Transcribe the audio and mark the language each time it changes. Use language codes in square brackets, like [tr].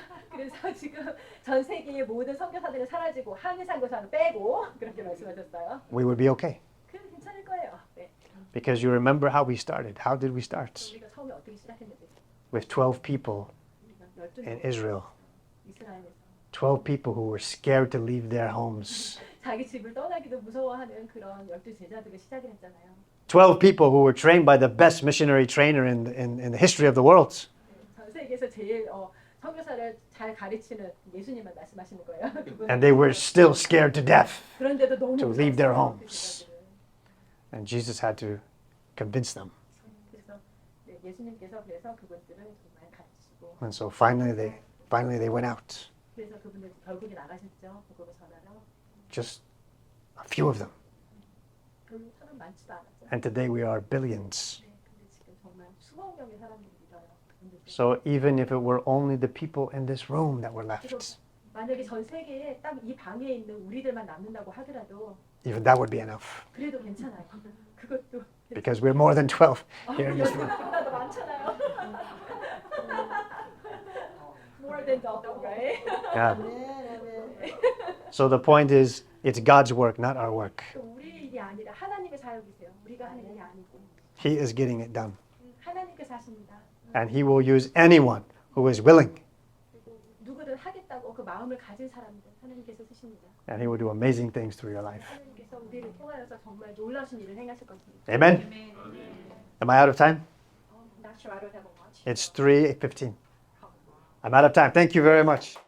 [ko] 그래서 지금 전 세계의 모든 선교사들이 사라지고 한인 선교사는 빼고 그렇게 말씀하셨어요. [en] we would be okay. [ko] 그래도 괜찮을 거예요. 네. [en] Because you remember how we started. How did we start? [ko] 우리가 처음에 어떻게 시작했는지. [en] With 12 people [ko] 우리가 [en] in [ko] 12명 [en] Israel. [ko] 이스라엘에서 [en] 12 people who were scared to leave their homes. [ko] 자기 집을 떠나기도 무서워하는 그런 12 제자들을 시작을 했잖아요. [en] 12 people who were trained by the best missionary trainer in the history of the world. [ko] 전 세계에서 제일 선교사를 잘 가르치는 예수님만 말씀하시는 거예요. [en] And they were still scared to death. [ko] 그런데도 너무 [en] to leave their [ko] 무서웠어요, 그 [en] homes. [ko] 제자들은. [en] And Jesus had to convince them. [ko] 그래서 예수님께서 그래서 그분들을 정말 가르치시고 [en] And so finally they went out. [ko] 그래서 그분들 결국에 나가셨죠. 복음을 전하러. [en] Just a few of them. [ko] 그 사람 많지도 않았죠. [en] And today we are billions. [ko] 네, 근데 지금 정말 수억 명의 사람들이 믿어요. 그분들. [en] So even if it were only the people in this room that were left, [ko] 만약에 전 세계에 딱 이 방에 있는 우리들만 남는다고 하더라도 [en] even that would be enough. [ko] 그래도 괜찮아요. 그것도 [en] Because we're more than 12 here in this room. [ko] 여러분보다 더 많잖아요. [en] More than double, right? Yeah. [ko] 네. [en] So the point is, it's God's work, not our work. [ko] 우리 일이 아니라 하나님의 사역이세요. 우리가 하는 일이 아니고 [en] He is getting it done. [ko] 하나님께서 하십니다. [en] And He will use anyone who is willing. [ko] 그리고 누구든 하겠다고 그 마음을 가진 사람들 하나님께서 쓰십니다. [en] And He will do amazing things through your life. [ko] 하나님께서 우리를 통하여서 정말 놀라운 일을 행하실 것입니다. [en] Amen? Am I out of time? Not sure I don't have a watch. It's 3:15. I'm out of time. Thank you very much.